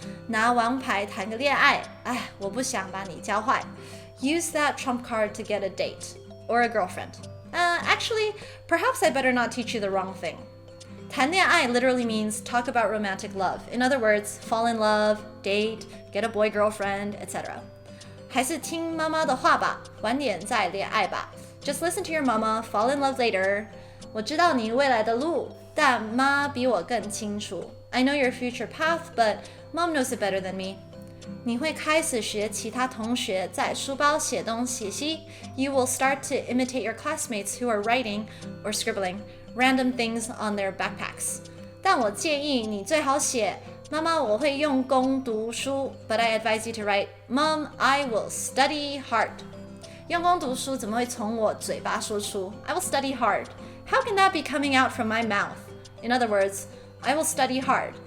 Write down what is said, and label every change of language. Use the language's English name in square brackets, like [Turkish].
[Chinese] 拿王牌谈个恋爱，哎，我不想把你教坏 [English] Use that trump card to get a date or a girlfriend. Actually, perhaps I better not teach you the wrong thing. 谈恋爱 literally means talk about romantic love. In other words, fall in love, date, get a boy girlfriend, etc. [Chinese] 还是听妈妈的话吧，晚点再恋爱吧。 [English] Just listen to your mama, fall in love later. [Chinese] 我知道你未来的路，但妈比我更清楚。 [English] I know your future path, but mom knows it better than me. [Chinese] 你会开始学其他同学在书包写东西 [English] You will start to imitate your classmates who are writing or scribbling random things on their backpacks. [Chinese] 但我建议你最好写妈妈，我会用功读书 [English] but I advise you to write, Mom, I will study hard. [Chinese] 用功读书怎么会从我嘴巴说出 [English] I will study hard? How can that be coming out from my mouth? In other words, I will study hard.